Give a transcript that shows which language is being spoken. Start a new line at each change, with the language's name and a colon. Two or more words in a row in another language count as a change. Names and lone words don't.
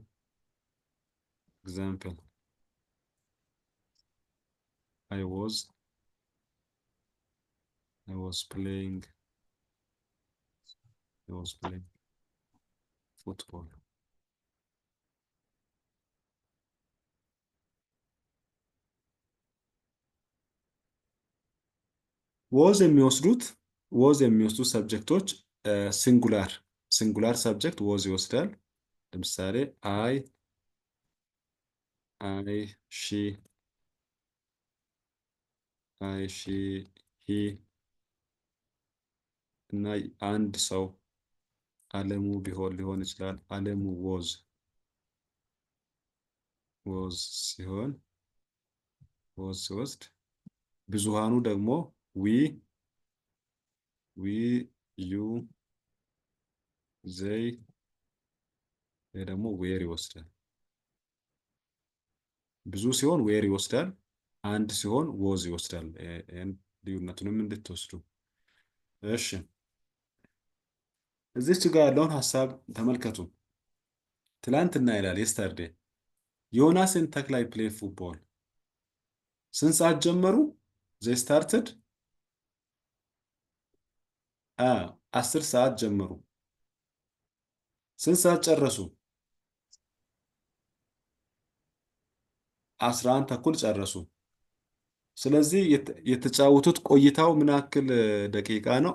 English: Example: I was I was playing football.
Amharic: was የሚወስዱ
English: subjects singular subject was
Amharic: ይወስዳል። ለምሳሌ አይ
English: she he
Amharic: እና አንድ ሰው አለሙ ሊሆን ይችላል። አለሙ was ሲሆን ሲወስድ፣ ብዙሃኑ ደግሞ
English: we you they
Amharic: ደግሞ where ይወስዳል። ብዙ ሲሆን where ይወስዳል፣ አንድ ሲሆን was ይወስዳል። ልዩነቱንም እንድትወስዱ። እሺ እዚች ጋር ያለውን ሐሳብ ተመልከቱ። ትላንትና ይላል yesterday ዮናስ and ተክላይ
English: play football።
Amharic: ስንት ሰዓት ጀመሩ?
English: they started
Amharic: 10 ሰዓት ጀመሩ። ስንት ሰዓት ጨረሱ? 11 ተኩል ጨረሱ። ስለዚህ የተጫወቱት ቆይታው ምን ያክል ደቂቃ ነው?